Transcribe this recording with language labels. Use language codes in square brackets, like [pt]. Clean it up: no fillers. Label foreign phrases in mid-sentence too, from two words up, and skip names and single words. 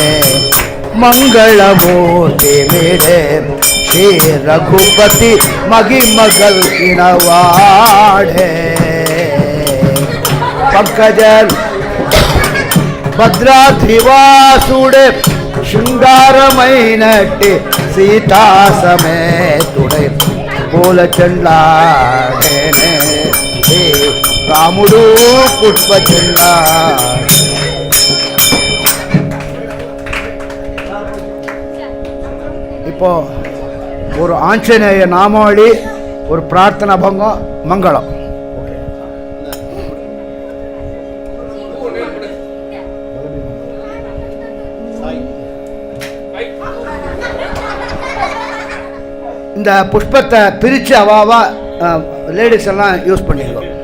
[te] మంగళమూర్తి మీడే శ్రీ రఘుపతి మగిమగల్చిన వాడే పంకజల్ భద్రాద్రివాసుడే శృంగారమైనట్టి సీతా సమేతుడై పూల చెండాడేనే రాముడు పుష్ప చెండా. [ta] இப்போ ஒரு ஆஞ்சநேய நாமாவளி, ஒரு பிரார்த்தனா பங்கம், மங்களம். இந்த புஷ்பத்தை பிரித்து அவாவா லேடிஸ் எல்லாம் யூஸ் பண்ணிடுவோம்.